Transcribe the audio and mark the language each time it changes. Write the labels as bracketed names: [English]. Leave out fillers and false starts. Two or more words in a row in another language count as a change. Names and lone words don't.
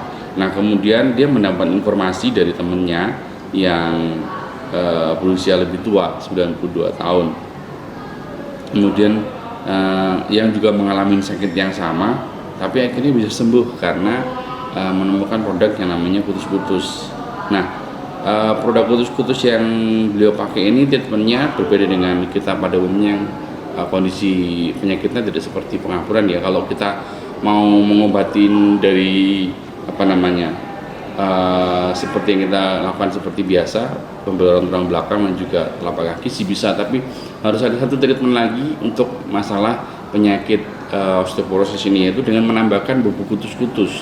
[Indonesian] Nah, kemudian dia mendapat informasi dari temennya yang berusia lebih tua, 92 tahun, kemudian yang juga mengalami sakit yang sama, tapi akhirnya bisa sembuh karena menemukan produk yang namanya kutus-kutus. Nah, produk kutus-kutus yang beliau pakai ini treatmentnya berbeda dengan kita pada umumnya yang kondisi penyakitnya tidak seperti pengampuran ya. Kalau kita mau mengobatin dari seperti yang kita lakukan seperti biasa, pembeloran tulang belakang dan juga telapak kaki sih bisa, tapi harus ada satu treatment lagi untuk masalah penyakit osteoporosis ini, yaitu dengan menambahkan bubuk kutus-kutus.